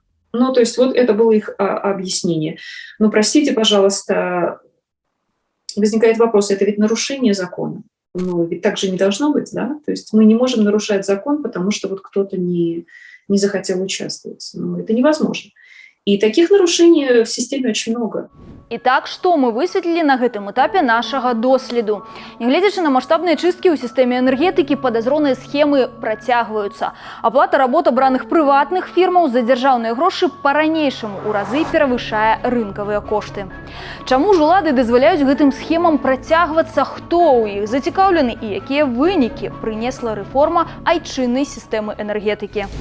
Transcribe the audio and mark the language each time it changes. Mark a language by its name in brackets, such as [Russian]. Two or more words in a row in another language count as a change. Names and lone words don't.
[Russian] Ну, то есть вот это было их объяснение. Но простите, пожалуйста, возникает вопрос, это ведь нарушение закона. Ну, ведь так же не должно быть, да? То есть мы не можем нарушать закон, потому что вот кто-то не захотел участвовать. Ну, это невозможно. И таких нарушений в системе очень много. Итак, [Belarusian] што мы высветлілі на гэтым этапе нашага доследу? Нягледзячы на маштабныя чысткі ў сістэме энергетыкі, падазроныя схемы працягваюцца. Аплата работ абраных прыватных фірмаў за дзяржаўныя грошы па-ранейшаму ў разы перавышае рынкавыя кошты. Чаму ж улады дазваляюць гэтым схемам працягвацца, хто ў іх зацікаўлены і якія вынікі прынесла рэформа айчыннай сістэмы энергетыкі?